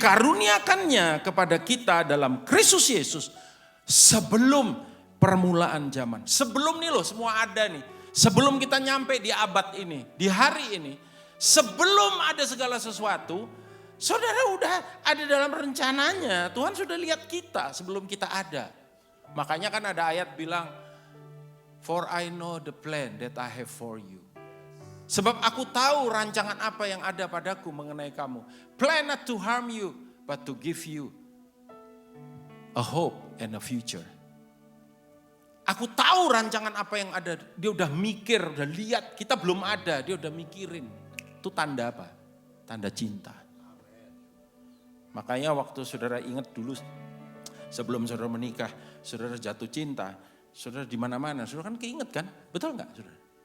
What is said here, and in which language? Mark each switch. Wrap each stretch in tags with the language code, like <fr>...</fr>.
<id>Dikaruniakannya kepada kita dalam Kristus Yesus sebelum permulaan zaman. Sebelum nih loh, semua ada nih. Sebelum kita nyampe di abad ini, di hari ini, sebelum ada segala sesuatu, saudara udah ada dalam rencananya. Tuhan sudah lihat kita sebelum kita ada. Makanya kan ada ayat bilang,</id> <en>for I know the plan that I have for you.</en> <id>Sebab aku tahu rancangan apa yang ada padaku mengenai kamu.</id> <en>Plan not to harm you, but to give you a hope and a future.</en> <id>Aku tahu rancangan apa yang ada. Dia udah mikir, udah lihat. Kita belum ada, dia udah mikirin. Itu tanda apa? Tanda cinta. Makanya waktu saudara ingat dulu sebelum saudara menikah, saudara jatuh cinta, saudara di mana-mana, saudara kan keinget kan? Betul nggak saudara?</id>